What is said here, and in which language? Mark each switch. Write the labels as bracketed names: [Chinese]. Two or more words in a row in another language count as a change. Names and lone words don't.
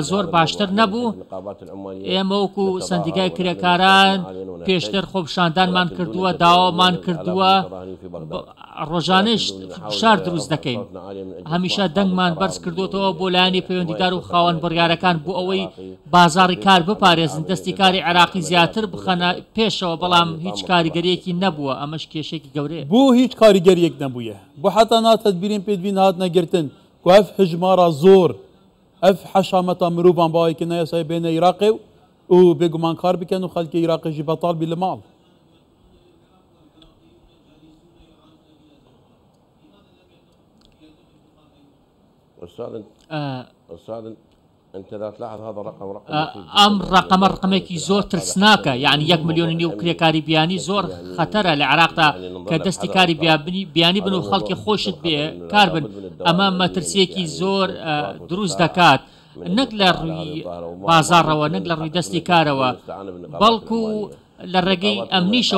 [Central Kurdish] زۆر باشتر نەبوو ئێمە وەکو سندیگای کرێکاران پێشتر خۆپشاندانمان کردووە داوامان کردووە ڕۆژانەش شار دروست دەکەین هەمیشە دەنگمان بەرز کردوتەوە بۆ لایەنی پەیوەندیدار و خاوەن بڕیارەکان بۆ ئەوەی بازاڕی کار بپارێزن دەستی کاری عێراقی زیاتر بخەنە پێشەوە بەڵام هیچ کاریگەریەکی نەبووە ئەمەش کێشێکی گەورەیە [Kurdish] بۆ هیچ کاریگەریەک نەبووە بۆ حتا ناتەدبیرین پێدوین هات نەگرتن کو ئەف هژمارە زۆر ئەف حەشامەتە مرۆڤان باوەیەکی نەیەسای بێنە عێراقێ و بێگومان کار بکەن و خەڵکی عێراقیژی بەتاڵ بی لە ماڵ [Arabic] أستاذ أنت إذا تلاحظ هذا الرقم [Central Kurdish] ئەم ڕقەمەکی زۆر ترسناکە یعنی 1 ملیۆنی و کرێکاری بیانی زۆر خەتەرە لە عێراقدا کە دەستی کاری بیانی بن و خەڵکی خۆشت بێ کار بن ئەمە مەترسیەکی زۆر دروست دەکات نەک لە ڕووی بازاڕەوە نەک لە ڕووی دەستی کارەوە بەڵکو لە ڕێگەی ئەمنیشەوە